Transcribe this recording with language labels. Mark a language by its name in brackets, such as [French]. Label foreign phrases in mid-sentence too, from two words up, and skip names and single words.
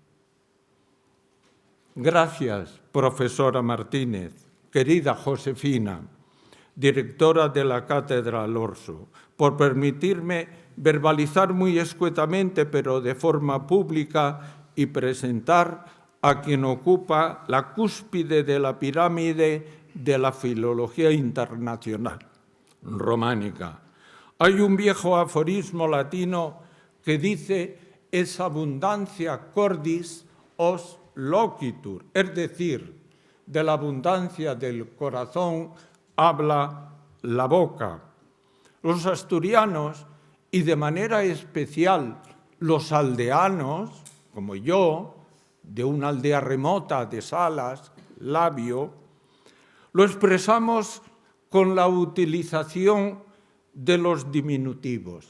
[Spanish] Gracias, profesora Martínez, querida Josefina, directora de la Cátedra Alorso, por permitirme verbalizar muy escuetamente, pero de forma pública, y presentar a quien ocupa la cúspide de la pirámide de la filología internacional románica. Hay un viejo aforismo latino que dice: [Latin] es abundancia cordis os loquitur, [Spanish] es decir, de la abundancia del corazón habla la boca. Los asturianos, y de manera especial los aldeanos, como yo, de una aldea remota de Salas, Labio, lo expresamos con la utilización de los diminutivos.